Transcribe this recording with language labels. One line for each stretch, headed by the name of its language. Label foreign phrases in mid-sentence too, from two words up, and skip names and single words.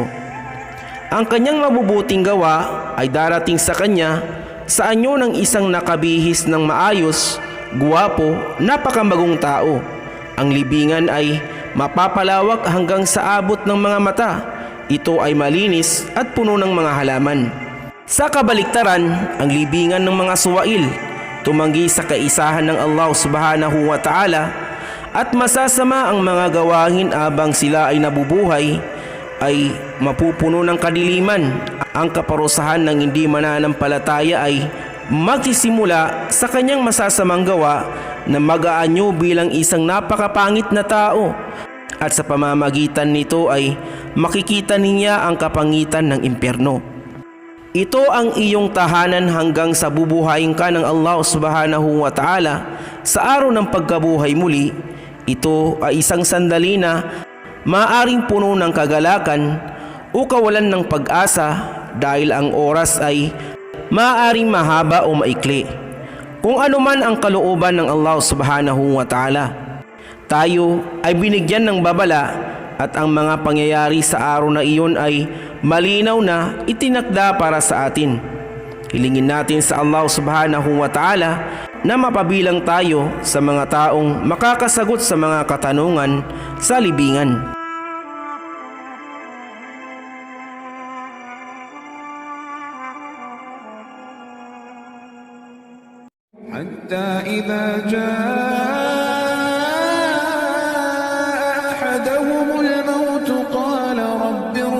Filipino: Ang kanyang mabubuting gawa ay darating sa kanya sa anyo ng isang nakabihis ng maayos, guwapo, napakamagong tao. Ang libingan ay mapapalawak hanggang sa abot ng mga mata. Ito ay malinis at puno ng mga halaman. Sa kabaliktaran, ang libingan ng mga suwail, tumanggi sa kaisahan ng Allah
Arabic: سبحانه وتعالى,
Filipino: at masasama ang mga gawain abang sila ay nabubuhay, ay mapupuno ng kadiliman. Ang kaparusahan ng hindi mananampalataya ay magsisimula sa kanyang masasamang gawa na mag-aanyo bilang isang napakapangit na tao, at sa pamamagitan nito ay makikita niya ang kapangitan ng impyerno. Ito ang iyong tahanan hanggang sa bubuhayin ka ng Allah
Arabic: سبحانه وتعالى
Filipino: sa araw ng pagkabuhay muli. Ito ay isang sandali na maaring puno ng kagalakan o kawalan ng pag-asa dahil ang oras ay maaring mahaba o maikli. Kung ano man ang kalooban ng Allah
Arabic: سبحانه وتعالى,
Filipino: tayo ay binigyan ng babala at ang mga pangyayari sa araw na iyon ay malinaw na itinakda para sa atin. Hilingin natin sa Allah
Arabic: سبحانه وتعالى
Filipino: na mapabilang tayo sa mga taong makakasagot sa mga katanungan sa libingan.
Arabic: حتى إذا جاء أحدهم الموت قال رب